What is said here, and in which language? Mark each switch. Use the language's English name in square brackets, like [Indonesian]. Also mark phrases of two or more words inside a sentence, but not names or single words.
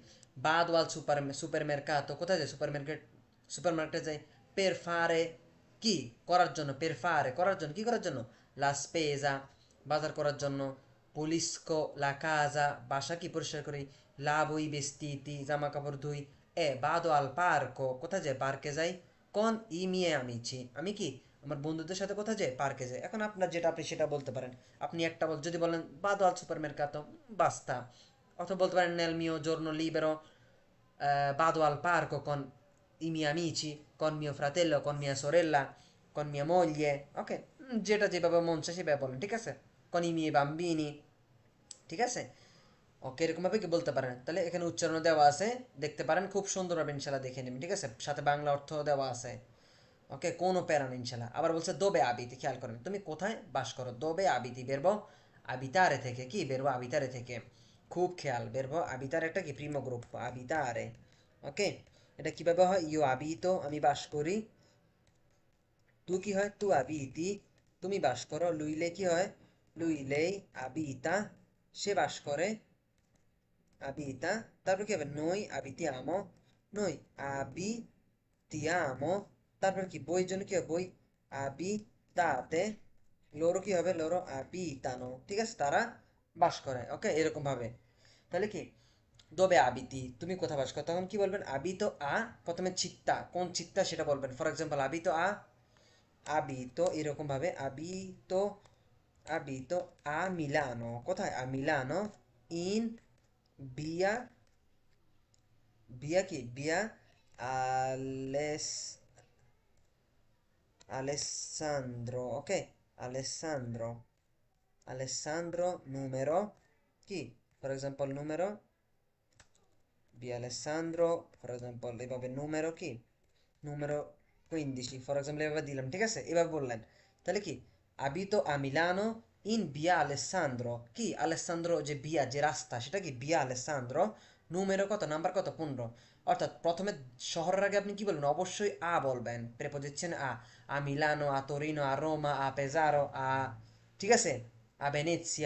[Italian] vado al supermercato, [Bangla] কোথায় যায় সুপার মার্কেটে যাই, [Italian] per fare [Bangla] কি করার জন্য, [Italian] per fare [Bangla] করার জন্য, কি করার জন্য, [Italian] la spesa [Bangla] বাজার করার জন্য, [Italian] pulisco la casa [Bangla] বাসা কি পরিষ্কার করি, [Italian] lavo i vestiti [Bangla] জামা কাপড় ধুই, [Italian] vado al parco [Bangla] কোথায় যায় পার্কে যাই, [Italian] con i miei amici [Bangla] আমি কি আমার বন্ধুদের সাথে কোথায় যাই পার্কে যাই। এখন আপনার যেটা আপনি সেটা বলতে পারেন, আপনি একটা যদি বলেন [Italian] vado al supermercato basta, [Bangla] অথবা বলতে পারেন [Italian] nel mio giorno libero vado al parco con i miei amici, con mio fratello, con mia sorella, con mia moglie, [Bangla] ok? যেটা যেভাবে মন চায় সেভাবে বলেন, ঠিক আছে? [Italian] con i miei bambini, [Bangla] ঠিক আছে? ওকে, এরকম ভাবে কি বলতে পারেন। তাহলে এখানে উচ্চারণ দেওয়া আছে, দেখতে পারেন, খুব সুন্দরভাবে ইনশাল্লাহ দেখে নেবেন, ঠিক আছে? সাথে বাংলা অর্থ দেওয়া আছে। ওকে, কোনো প্যারা নেই ইনশাল্লাহ। আবার বলছে [Italian] dove abiti, [Bangla] খেয়াল করেন তুমি কোথায় বাস করো, [Italian] dove abiti verbo abitare [Bangla] থেকে, কি [Italian] verbo abitare [Bangla] থেকে, খুব খেয়াল, [Italian] verbo abitar [Bangla] একটা কি [Italian] primo gruppo abitare. [Bangla] ওকে, এটা কিভাবে হয়, [Italian] io abito [Bangla] আমি বাস করি, তু কি হয় [Italian] tu abiti [Bangla] তুমি বাস করো, লুইলে কি হয় [Italian] luilei abita [Bangla] সে বাস করে, abita, তারপর কি হবে [Italian] noi abitiamo, noi abitiamo, [Bangla] তারপর কি বই জন্য কি হবে বই, abitate, loro কি হবে [Italian] loro abitano, [Bangla] ঠিক আছে, তারা বাস করে। ওকে, এরকম ভাবে। তাহলে কি [Italian] dove abiti [Bangla] তুমি কোথায় বাস করো, তখন কি বলবেন [Italian] abito a, [Bangla] প্রথমে চিত্তা কোন চিত্তা সেটা বলবেন, [English] for example [Italian] abito a abito, [Bangla] এরকম ভাবে [Italian] abito abito a Milano, [Bangla] কোথায় [Italian] a Milano, in via, [Bangla] বিয়া কি বিয়া আলেস আলেসান্দ্রো, ওকে, আলেসান্দ্রো আলেসান্দ্রো numero কি, [English] for example [Italian] numero via Alessandro, [English] for example [Bangla] এভাবে numero কি numero 15, [English] for example [Bangla] এভাবে দিলাম, ঠিক আছে, এভাবে বললেন। [Italian] তাহলে কি abito a Milano in via Alessandro, [Bangla] কি আলেসান্দ্রো যে বিয়া যে রাস্তা সেটা কি via Alessandro নুমেরো কত, নাম্বার কত, 15। অর্থাৎ প্রথমে শহরের আগে আপনি কি বলবেন, অবশ্যই আ বলবেন, প্রেপোজিশন [Italian] a Milano, a Torino, a Roma, a Pesaro, [Bangla] ঠিক আছে, [Italian] a Venezia.